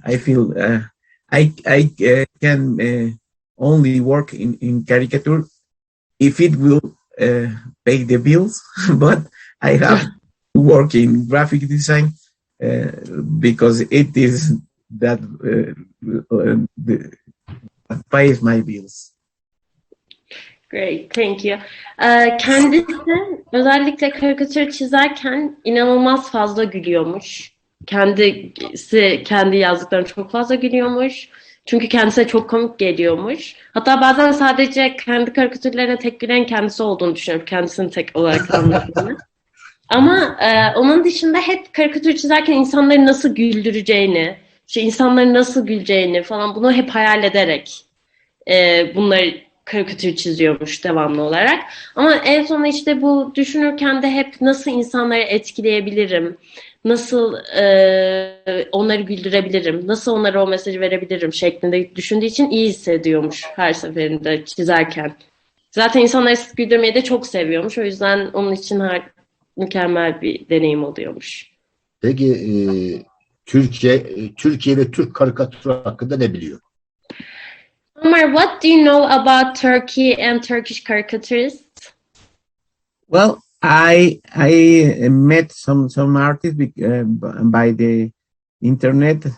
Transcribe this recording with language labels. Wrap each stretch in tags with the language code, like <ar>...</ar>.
<en>I feel I can only work in caricature if it will pay the bills, but I have to work in graphic design because it is that pays my bills. Great, thank you.</en> <tr>Kendisi özellikle karikatür çizerken inanılmaz fazla gülüyormuş. Kendisi kendi yazdıklarına çok fazla gülüyormuş. Çünkü kendisine çok komik geliyormuş. Hatta bazen sadece kendi karikatürlerine tek gülen kendisi olduğunu düşünüyorum. Kendisini tek olarak anladığını. Ama onun dışında hep karikatür çizerken insanları nasıl güldüreceğini, insanların nasıl güleceğini falan bunu hep hayal ederek bunları karikatür çiziyormuş devamlı olarak. Ama en sonunda işte bu düşünürken de hep nasıl insanları etkileyebilirim, nasıl onları güldürebilirim, nasıl onlara o mesajı verebilirim şeklinde düşündüğü için iyi hissediyormuş her seferinde çizerken. Zaten insanları güldürmeyi de çok seviyormuş. O yüzden onun için mükemmel bir deneyim oluyormuş. Peki Türkiye ve Türk karikatürü hakkında ne biliyor?</tr> <en>Omar, what do you know about Turkey and Turkish caricaturists? Well, I met some artists by the internet.</en>